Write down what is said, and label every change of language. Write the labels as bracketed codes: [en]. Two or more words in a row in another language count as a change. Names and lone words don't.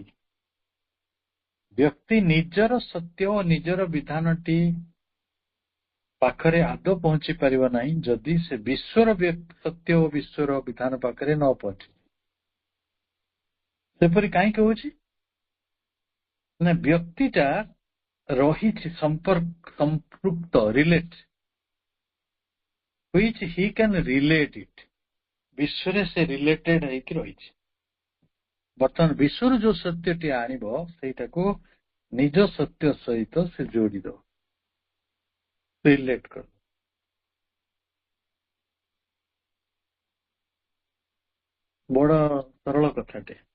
[or] ବ୍ୟକ୍ତି ନିଜର ସତ୍ୟ ଓ ନିଜର ବିଧାନଟି ପାଖରେ ଆଦୌ ପହଞ୍ଚି ପାରିବ ନାହିଁ ଯଦି ସେ ବିଶ୍ୱର ସତ୍ୟ ଓ ବିଶ୍ୱର ବିଧାନ ପାଖରେ ନ ପହଞ୍ଚେ। ସେପରି କାହିଁକି ହଉଛି ନା, ବ୍ୟକ୍ତିଟା ରହିଛି ସମ୍ପୃକ୍ତ, ରିଲେଟ୍, [en] which he can relate it। [or] ବିଶ୍ୱରେ ସେ ରିଲେଟେଡ୍ ହେଇକି ରହିଛି। ବର୍ତ୍ତମାନ ବିଶ୍ୱରୁ ଯୋଉ ସତ୍ୟଟି ଆଣିବ, ସେଇଟାକୁ ନିଜ ସତ୍ୟ ସହିତ ସେ ଯୋଡ଼ିଦବ, ରିଲେଟ୍ କରିବ। ବଡ ସରଳ କଥାଟେ।